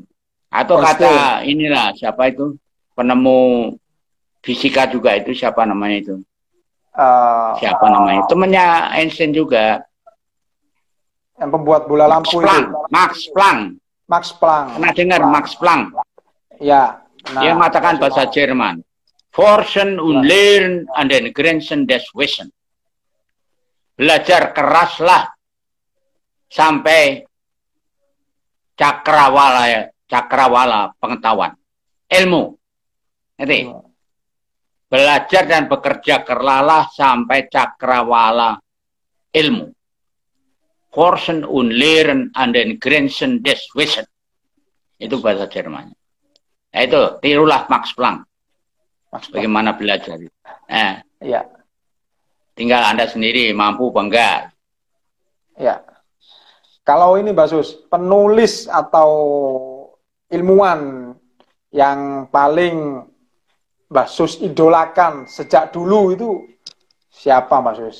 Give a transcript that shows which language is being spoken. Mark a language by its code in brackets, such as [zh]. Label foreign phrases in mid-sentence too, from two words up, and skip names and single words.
[id] Atau kata inilah, siapa itu? Penemu fisika juga itu, siapa namanya itu? Siapa namanya? Temennya Einstein juga. Yang pembuat bola lampu itu. Max Planck. Max Planck. Pernah dengar Max Planck? Ya. Nah, dia mengatakan bahasa Jerman. [de] Forschen und lernen an den Grenzen des Wissens. [id] Belajar keraslah sampai cakrawala pengetahuan. Ilmu. Nanti. Belajar dan bekerja keraslah sampai cakrawala ilmu. [de] Forschen und lernen an den Grenzen des Wissens. [id] Itu bahasa Jerman. Nah, itu tirulah Max Planck. Max Planck. Bagaimana belajar. Nah, Ya. tinggal Anda sendiri mampu apa enggak. Ya. Kalau ini Mbak Sus, penulis atau ilmuwan yang paling Mbak Sus idolakan sejak dulu itu siapa Mbak Sus?